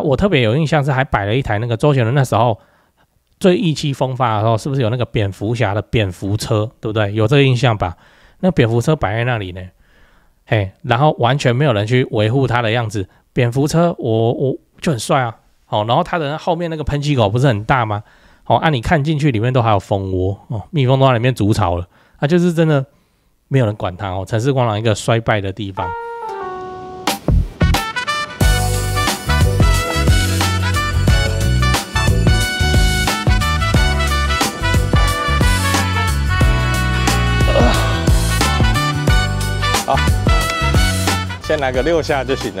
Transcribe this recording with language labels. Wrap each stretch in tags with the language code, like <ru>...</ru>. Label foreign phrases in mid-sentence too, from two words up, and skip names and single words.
<zh>我特別有印象是還擺了一台那個周杰倫那時候最意氣風發的時候，是不是有那個蝙蝠俠的蝙蝠車，對不對？有這個印象吧？那蝙蝠車擺在那裡呢，嘿，然後完全沒有人去維護它的樣子。蝙蝠車我就很帥啊，然後它的後面那個噴氣口不是很大嗎？你看進去裡面都還有蜂窩哦，蜜蜂都在裡面築巢了，就是真的沒有人管它哦。城市光廊一個衰敗的地方。好，先来個6下就行了。</zh>